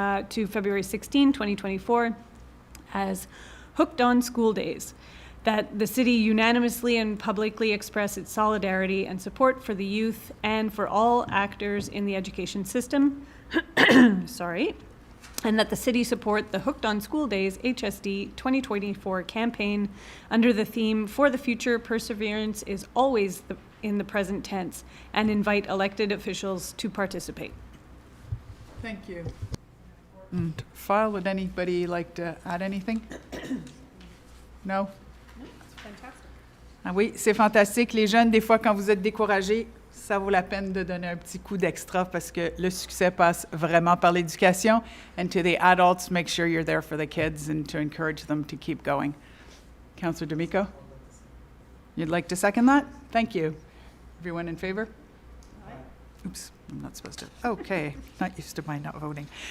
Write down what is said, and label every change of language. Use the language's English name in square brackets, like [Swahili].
[English] to February 16, 2024 as Hooked on School Days, that the city unanimously and publicly express its solidarity and support for the youth and for all actors in the education system, sorry, and that the city support the Hooked on School Days HSD 2024 campaign under the theme For the Future, Perseverance is Always in the Present Tense, and invite elected officials to participate. Thank you. And file, would anybody like to add anything? No? [French] Ah oui, c'est fantastique. Les jeunes, des fois, quand vous êtes découragés, ça vaut la peine de donner un petit coup d'extra parce que le succès passe vraiment par l'éducation. [English] And to the adults, make sure you're there for the kids and to encourage them to keep going. Councillor D'Amico? You'd like to second that? Thank you. Everyone in favor? Oops, I'm not supposed to. Okay, not used to my not voting.